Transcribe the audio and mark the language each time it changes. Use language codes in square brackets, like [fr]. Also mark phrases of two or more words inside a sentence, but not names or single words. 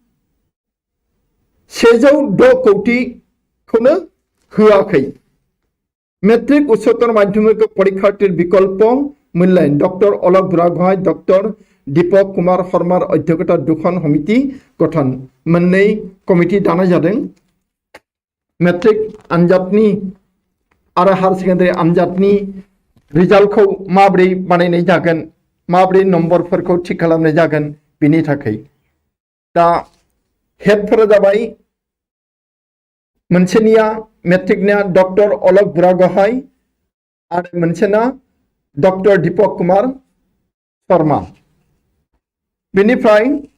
[as] 106 [brx] कौटिखौनो होआखै [as] মেট্ৰিক উচ্চতৰ মাধ্যমিক পৰীক্ষাৰ্থীৰ বিকল্প মূল্যায়ন ডক্টৰ অলক বুৰাগোহাঁই ডক্টৰ দীপক কুমাৰ শৰ্মাৰ অধ্যক্ষতা দুখন সমিতি গঠন [brx] मोननै कमिटि दानाय जादों मेट्रिक आनजादनि आरो हायर सेकेन्डारि आनजादनि रिजाल्टखौ माब्रै बानायनाय जागोन माब्रै नम्बरफोरखौ थिक खालामनाय जागोन बिनि थाखाय दा हेडफोरा जाबाय मोनसेनिया मेट्रिकनिया डॉक्टर अलक बुरागोहाय आरो मोनसेना डॉक्टर दीपक कुमार शर्मा बेनिफ्राय